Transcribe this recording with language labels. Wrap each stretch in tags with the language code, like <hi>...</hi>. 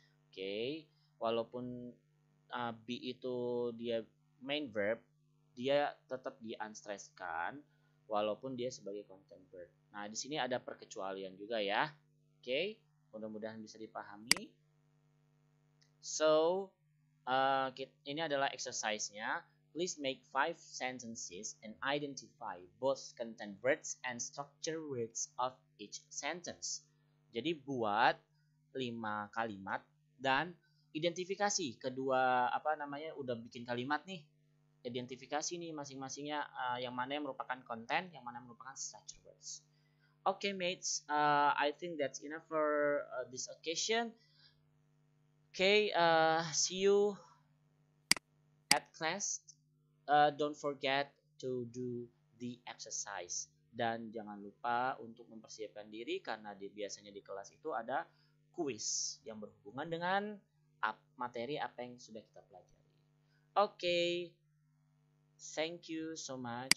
<id>Oke, walaupun be itu dia main verb, dia tetap di unstresskan walaupun dia sebagai content verb. Nah, di sini ada perkecualian juga ya. Oke, mudah-mudahan bisa dipahami. So, ini adalah exercise-nya.</id> <en>Please make 5 sentences and identify both content words and structure words of each sentence.</en> <id>Jadi buat 5 kalimat dan identifikasi kedua udah bikin kalimat nih. Identifikasi nih masing-masingnya yang mana yang merupakan konten, yang mana yang merupakan structure words.</id> <en>Okay, mates, I think that's enough for this occasion. Okay, see you class, don't forget to do the exercise.</en> <id>Dan jangan lupa untuk mempersiapkan diri karena biasanya di kelas itu ada kuis yang berhubungan dengan materi apa yang sudah kita pelajari. Oke,</id> <en>thank you so much.</en>